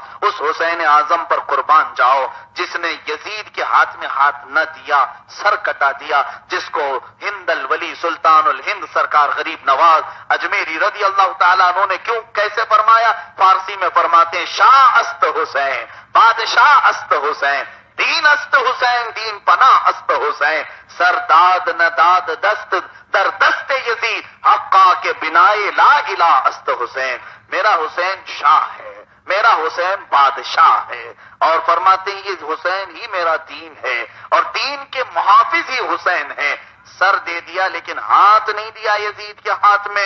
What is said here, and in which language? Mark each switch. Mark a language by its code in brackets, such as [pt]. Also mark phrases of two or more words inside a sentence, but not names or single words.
[ur] اس حسین اعظم پر قربان جاؤ جس نے یزید کے ہاتھ میں ہاتھ نہ دیا، سر کٹا دیا، جس کو ہند الولی سلطان الہند سرکار غریب نواز اجمیری [ar] رضی اللہ تعالیٰ عنہ [ur] نے کیوں کیسے فرمایا؟ فارسی میں فرماتے ہیں [fa] شاہ است حسین، بادشاہ است حسین، دین است حسین، دین پناہ است حسین، سر داد نہ داد دست در دست یزید، حقا کے بنائے [ar] لا الہ [fa] است حسین. [ur] میرا حسین شاہ ہے، میرا حسین بادشاہ ہے، اور فرماتے ہیں یہ حسین ہی میرا دین ہے اور دین کے محافظ ہی حسین ہے. سر دے دیا لیکن ہاتھ نہیں دیا یزید کے ہاتھ میں.